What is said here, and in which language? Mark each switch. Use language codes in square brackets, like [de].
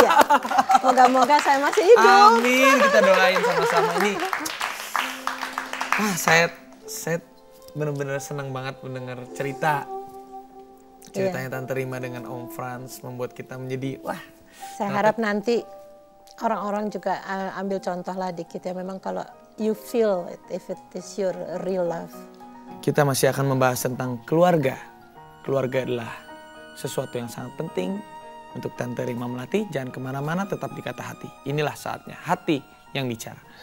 [id] Iya. Moga-moga saya masih hidup. Amin, kita doain sama-sama ini. Wah, saya benar-benar senang banget mendengar ceritanya Tante Rima dengan Om Frans, membuat kita menjadi Saya harap nanti orang-orang juga ambil contoh lah dikit ya. Memang kalau [en] you feel it, if it is your real love. [id] Kita masih akan membahas tentang keluarga. Keluarga adalah sesuatu yang sangat penting untuk Tante Rima Melati. Jangan kemana-mana, tetap di Kata Hati. Inilah saatnya hati yang bicara.